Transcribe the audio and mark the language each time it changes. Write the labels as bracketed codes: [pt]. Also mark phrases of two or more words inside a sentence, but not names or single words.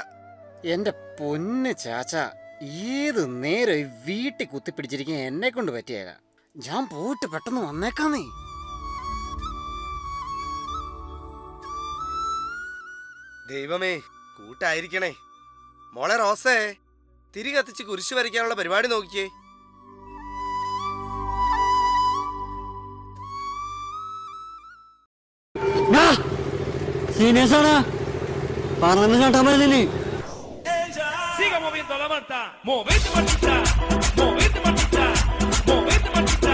[ml] എന്റെ പൊന്ന് ചാച്ചാ, ഏത് നേരം ഈ വീട്ടിൽ കുത്തിപ്പിടിച്ചിരിക്കാൻ എന്നെ കൊണ്ട് പറ്റിയേല. ഞാൻ പോയിട്ട് പെട്ടെന്ന് വന്നേക്കാന്നേ. ദൈവമേ, കൂട്ടായിരിക്കണേ. മോളെ റോസേ, തിരി കത്തിച്ച് കുരിശ് വരയ്ക്കാനുള്ള പരിപാടി നോക്കിയേ. [es] Siga moviendo la manta. Movete, Martita. Movete, Martita. Movete, Martita.